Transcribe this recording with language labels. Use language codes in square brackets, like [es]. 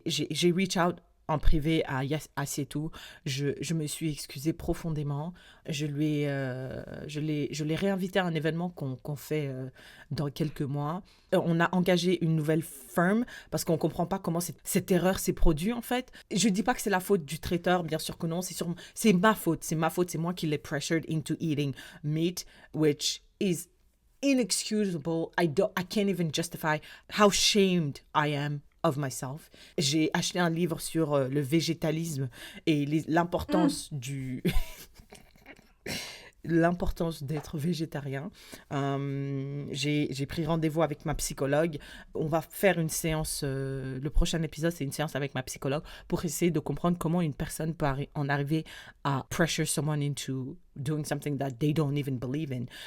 [fr] J'ai [en] reach out [fr] en privé à Assietou. Je me suis excusée profondément. Je l'ai réinvité à un événement qu'on fait dans quelques mois. On a engagé une nouvelle firme parce qu'on ne comprend pas comment cette erreur s'est produite en fait. Je ne dis pas que c'est la faute du traiteur, bien sûr que non. C'est ma faute. C'est moi qui l'ai [en] pressured into eating meat, which is inexcusable. I can't even justify how shamed I am of myself. [fr] J'ai acheté un livre sur le végétalisme et l'importance l'importance d'être végétarien. J'ai pris rendez-vous avec ma psychologue. On va faire une séance, le prochain épisode, c'est une séance avec ma psychologue pour essayer de comprendre comment une personne peut en arriver à [en] pressure someone into doing something that they don't even believe in.